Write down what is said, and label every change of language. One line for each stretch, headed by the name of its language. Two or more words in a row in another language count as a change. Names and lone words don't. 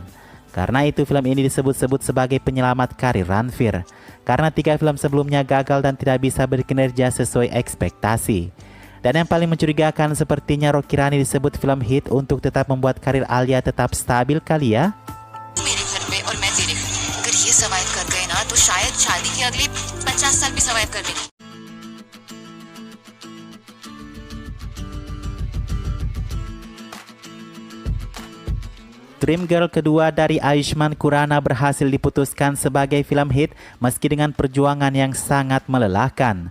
Indonesian: Karena itu film ini disebut-sebut sebagai penyelamat karir Ranbir. Karena 3 film sebelumnya gagal dan tidak bisa berkinerja sesuai ekspektasi. Dan yang paling mencurigakan sepertinya Rocky Rani disebut film hit untuk tetap membuat karir Alia tetap stabil kali ya.
Hindi: शायद शादी के अगले 50 साल भी सर्वाइव कर लेगी।
Indonesian: Dream Girl kedua dari Ayushmann Khurrana berhasil diputuskan sebagai film hit meski dengan perjuangan yang sangat melelahkan.